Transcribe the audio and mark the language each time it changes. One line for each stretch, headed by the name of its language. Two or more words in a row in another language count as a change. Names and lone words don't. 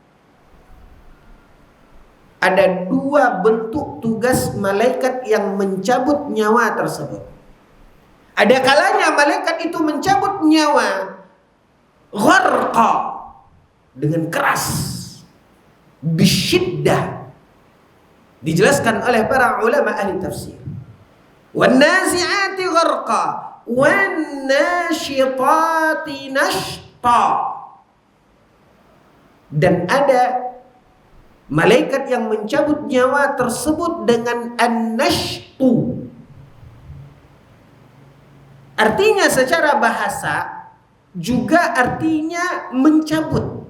Indonesian: Ada dua bentuk tugas malaikat yang mencabut nyawa tersebut. Ada kalanya malaikat itu mencabut nyawa gharqa, dengan keras, bisyiddah, dijelaskan oleh para ulama ahli tafsir.
Arabic: والنازعات غرقا والناشطات نشطا.
Indonesian: Dan ada malaikat yang mencabut nyawa tersebut dengan an-nashtu. Artinya secara bahasa juga artinya mencabut.